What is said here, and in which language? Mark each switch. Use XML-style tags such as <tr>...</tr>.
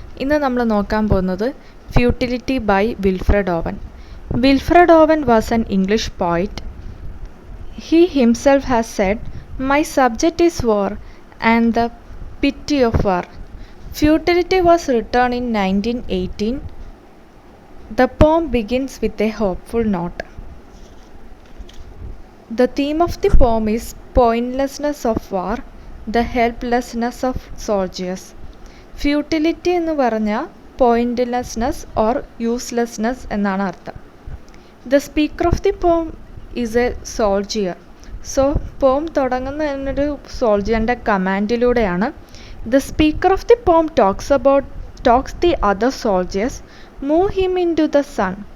<ml>ഇന്ന് നമ്മൾ നോക്കാൻ പോകുന്നത് futility by Wilfred oven.</ml> <en>Wilfred Owen was an English poet. He himself has said, "My subject is war and the pity of war." Futility was written in 1918. The poem begins with a hopeful note. The theme of the poem is pointlessness of war, the helplessness of soldiers.</en> <ml>Futility എന്ന് പറഞ്ഞാൽ</ml> <en>pointlessness or uselessness</en> <ml>എന്നാണ് അർത്ഥം.</ml> <en>The speaker of the poem is a soldier. So</en> <ml>പോം തുടങ്ങുന്ന എന്നൊരു സോൾജിയറിൻ്റെ കമാൻഡിലൂടെയാണ്.</ml> <en>The speaker of the poem talks the other soldiers move him into the sun.</en>